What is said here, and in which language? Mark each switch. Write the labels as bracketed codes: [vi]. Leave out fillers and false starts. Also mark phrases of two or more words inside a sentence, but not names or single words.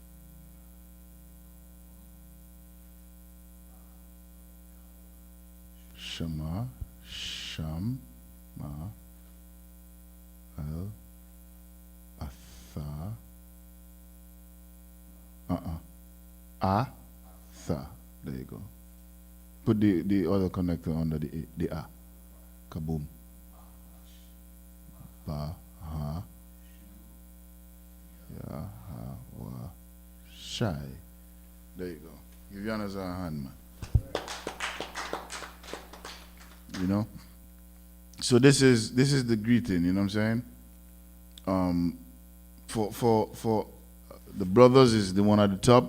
[en] Shama, Sham, Ma, Al, Atha, Atha. There you go. Put the other connector under the A. Kaboom. Ba, ha. Ya, ha, wa. Shy. There you go. Give Gianna's a hand, man. You know? So this is the greeting, you know what I'm saying? For the brothers is the one at the top.